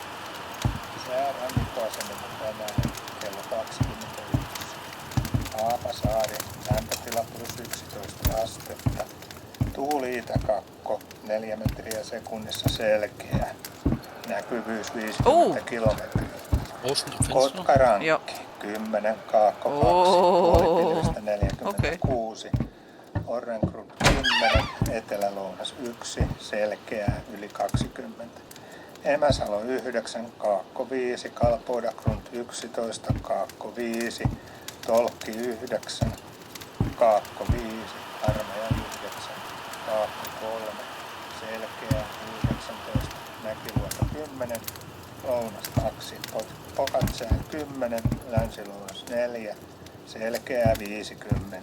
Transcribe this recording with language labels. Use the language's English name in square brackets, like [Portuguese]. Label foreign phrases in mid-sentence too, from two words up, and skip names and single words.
[Finnish] Sää rannikkoasemilla tänään kello 21. Haapasaari, lämpötila +11 astetta, tuuli itäkakko 4 metriä sekunnissa selkeä, näkyvyys 50 kilometriä. [German] Außen am Fenster. [Finnish] Kotkarankki, Joo. 10, Kaakko 2, Oo. puolipilvestä 46, Orrengrund 10, Etelä-Lounas 1, selkeää yli 20, Emäsalo 9, Kaakko 5, Kalpoidagrund 11, Kaakko 5, Tolkki 9, Kaakko 5, Armeja 9, Kaakko 3, selkeää 19, Mäkiluoto 10, Lounas 2, Pokatsää 10, Länsi-Lounas 4, selkeää 50.